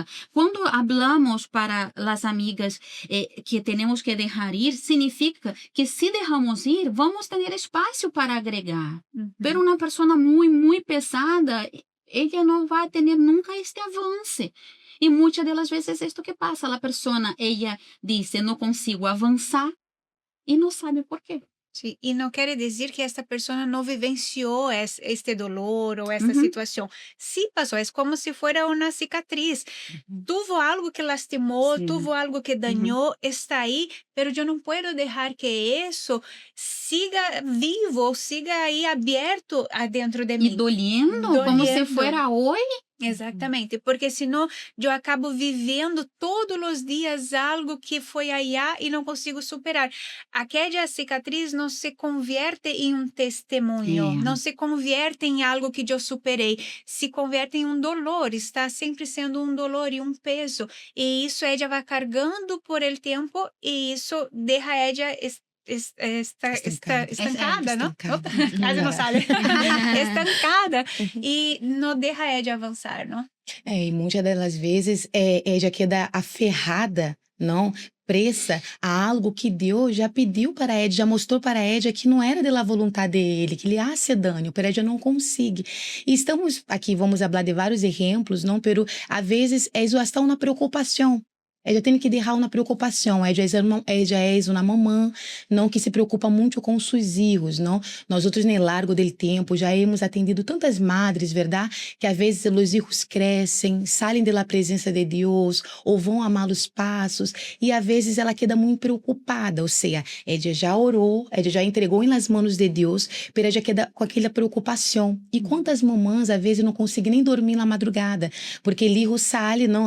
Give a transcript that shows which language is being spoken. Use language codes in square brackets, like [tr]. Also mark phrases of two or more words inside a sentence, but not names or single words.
[es] Cuando hablamos para las amigas que tenemos que dejar ir, significa que si dejamos ir, vamos a tener espacio para agregar. Uhum. Pero una persona muy, muy pesada, ella no va a tener nunca este avance. Y muchas de las veces esto que pasa, la persona, ella dice, no consigo avanzar y no sabe por qué. [pt] Sim, e não quer dizer que esta pessoa não vivenciou este dolor ou esta Uhum. situação. Sí passou, é como se fosse uma cicatriz. Tuvo algo que lastimou, Sim. tuvo algo que dañou, está aí, pero eu não posso deixar que isso siga vivo ou siga aí aberto adentro de [es] Y [pt] mim. [es] doliendo, como si Doliendo. fuera hoy. [pt] Exatamente, porque senão eu acabo vivendo todos os dias algo que foi allá e não consigo superar. Aquela cicatriz não se converte em um testemunho, É. não se converte em algo que eu superei, se converte em um dolor, está sempre sendo um dolor e um peso. E isso ela vai carregando [es] por el [pt] tempo e isso deixa ela estancada, não? Estancada. Quase não sabe. Estancada e não deixa ela avançar, não? E muitas das vezes [es] ella queda aferrada, [pt] não? Presa a algo que Deus já pediu para ela, já mostrou para ela que não era da vontade dele, que lhe hace dano, pero ela não consegue. E estamos aqui, vamos falar de vários exemplos, não? Pero às vezes ela está uma preocupação. Ella tem que deixar uma preocupação. Ella é uma mamã, não, que se preocupa muito com seus filhos, não? Nós outros, no largo do tempo, já [es] hemos atendido tantas madres, [pt] verdade? Que às vezes os filhos crescem, saem da presença de Deus, ou vão a malos passos, e às vezes ela queda muito preocupada, ou seja, ella já orou, ella já entregou nas mãos de Deus, mas [es] ella queda [pt] com aquela preocupação. E quantas mamãs, às vezes, não conseguem nem dormir na madrugada, porque o filho sai, não?